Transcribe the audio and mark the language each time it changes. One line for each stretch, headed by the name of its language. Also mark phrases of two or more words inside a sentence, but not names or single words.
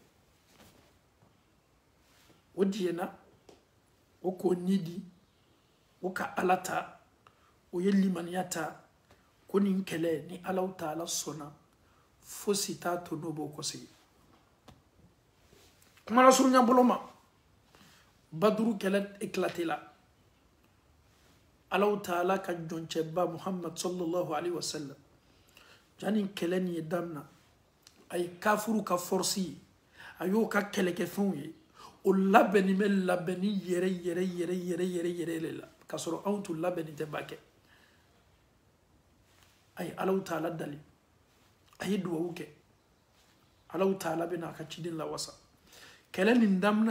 Bambara: o diɲɛna o k'o ni di o ka ala ta o ye limaniya ta ko nin kɛlɛ ni alaw taala sɔnna fosi t'a to n'o b'o kɔsegi kuma lasurunya bolo ma baduru kɛlɛ éclaté la alaw taala ka jɔncɛba Muhammad
Arabic: صلى الله عليه وسلم
Bambara: jani kɛlɛ nin ye damina a ye kafiru ka force ye a y'o ka kɛlɛkɛfɛnw ye o labɛnni bɛ labɛnni yɛrɛ le la k'a sɔrɔ anw tun labɛnni tɛ ba kɛ a ye alaw taala dali a ye duwawu kɛ alaw taala bɛna a ka ciden lawasa kɛlɛ nin damina